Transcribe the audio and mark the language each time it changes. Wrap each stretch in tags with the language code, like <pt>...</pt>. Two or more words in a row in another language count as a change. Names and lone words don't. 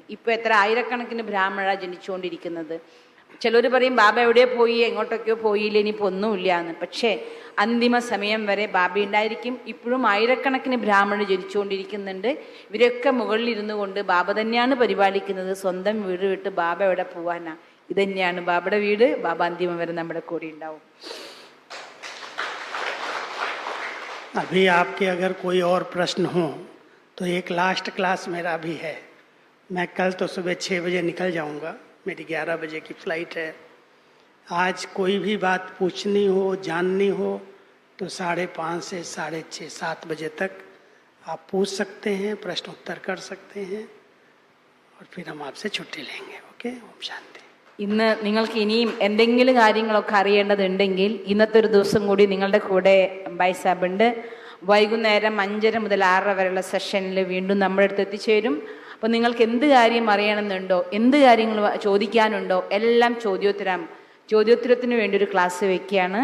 <ml>ഇപ്പോൾ എത്ര ആയിരക്കണക്കിന് ബ്രാഹ്മണ ജനിച്ചുകൊണ്ടിരിക്കുന്നത്. ചിലർ പറയും ബാബ എവിടെ പോയി, എങ്ങോട്ടൊക്കെയോ പോയില്ല, ഇനിയിപ്പോൾ ഒന്നുമില്ല എന്ന്. പക്ഷേ അന്തിമ സമയം വരെ ബാബ ഉണ്ടായിരിക്കും. ഇപ്പോഴും ആയിരക്കണക്കിന് ബ്രാഹ്മണർ ജനിച്ചുകൊണ്ടിരിക്കുന്നുണ്ട്. ഇവരൊക്കെ മുകളിലിരുന്നു കൊണ്ട് ബാബ തന്നെയാണ് പരിപാലിക്കുന്നത്. സ്വന്തം വീട് വിട്ട് ബാബ എവിടെ പോവാനാ. ഇതന്നെയാണ് ബാബയുടെ വീട്. ബാബ അന്തിമം വരെ നമ്മുടെ കൂടെ ഉണ്ടാവും.</ml> <hi>अभी आपके अगर कोई और प्रश्न हो तो एक</hi> <en>last class</en> <hi>मेरा भी है. मैं कल तो सुबह 6 बजे निकल जाऊंगा, मेरी 11 बजे की फ्लाइट है. आज कोई भी बात पूछनी हो, जाननी हो तो 5:30 से 6:30 7 बजे तक आप पूछ सकते हैं, प्रश्न उत्तर कर सकते हैं, और फिर हम आपसे छुट्टी लेंगे. ओके, ओम शांति.</hi> <ml>ഇന്ന് നിങ്ങൾക്ക് ഇനിയും എന്തെങ്കിലും കാര്യങ്ങളൊക്കെ അറിയേണ്ടതുണ്ടെങ്കിൽ ഇന്നത്തെ ഒരു ദിവസം കൂടി നിങ്ങളുടെ കൂടെ</ml> <hi>भाई साब</hi> <ml>ഉണ്ട്. വൈകുന്നേരം 5:30 മുതൽ 6:30 വരെയുള്ള സെഷനിൽ വീണ്ടും നമ്മുടെ അടുത്ത് എത്തിച്ചേരും. അപ്പോൾ നിങ്ങൾക്ക് എന്ത് കാര്യം അറിയണമെന്നുണ്ടോ, എന്ത് കാര്യങ്ങൾ ചോദിക്കാനുണ്ടോ, എല്ലാം ചോദ്യോത്തരത്തിന് വേണ്ടി ഒരു ക്ലാസ് വയ്ക്കുകയാണ്.</ml>